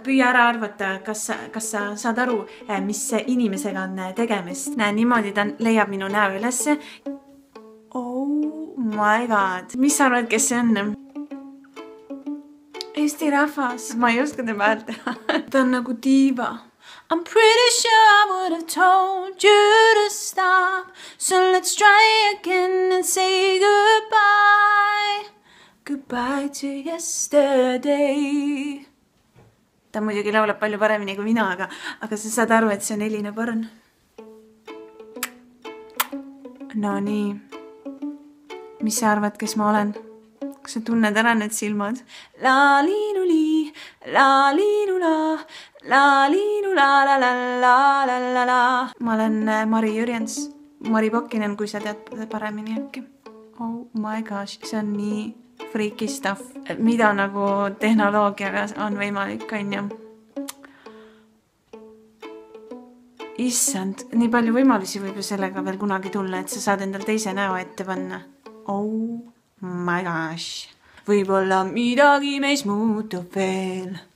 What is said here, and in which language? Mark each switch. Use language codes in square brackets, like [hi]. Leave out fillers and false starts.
[et] Püüa ära arvata, kas sa saad aru, mis inimesega on tegemist. Näe, niimoodi ta leiab minu näo ülesse. [en] Oh my god. [et] Mis sa arvad, kes see on? Eesti rahvas. Ma ei oska tema häält teha. Ta on nagu diiva. [en] I'm pretty sure I would have told you to stop. So let's try again and say goodbye. Goodbye to yesterday. [et] Ta muidugi laulab palju paremini kui mina, aga sa saad aru, et see on Elina Born. No nii. Mis sa arvad, kes ma olen? Kas sa tunned ära need silmad? La-li-lu-li, la-li-lu-la, la-li-lu-la, la-la-la-la-la-la. Ma olen Mari Jürjens, Mari Pokkinen, kui sa tead paremini äkki. [en] Oh my gosh, [et] see on nii [en] freaky stuff. [et] Mida nagu tehnoloogiaga on võimalik, on ju? Issand, nii palju võimalusi võib ju sellega veel kunagi tulla, et sa saad endal teise näo ette panna. [en] Oh my gosh. [et] Võib-olla midagi meis muutub veel.